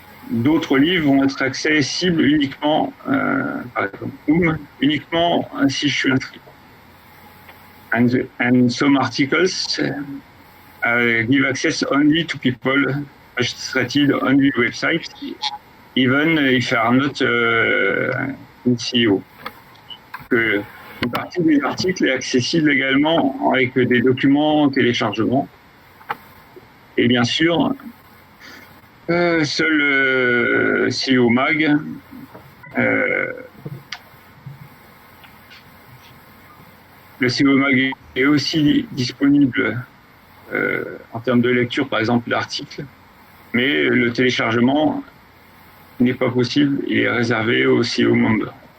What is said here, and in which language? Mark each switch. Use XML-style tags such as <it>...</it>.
<fr>D'autres livres vont être accessibles uniquement, par exemple, uniquement si je suis inscrit.</fr> <en>And some articles give access only to people registered on the website, even if they are not in CEO.</en> <fr>Une partie des articles est accessible également avec des documents en téléchargement. Et bien sûr, seul CEO Mag le CEO Mag est aussi disponible en termes de lecture, par exemple, d'articles, mais le téléchargement n'est pas possible, il est réservé au CEO membre.</fr>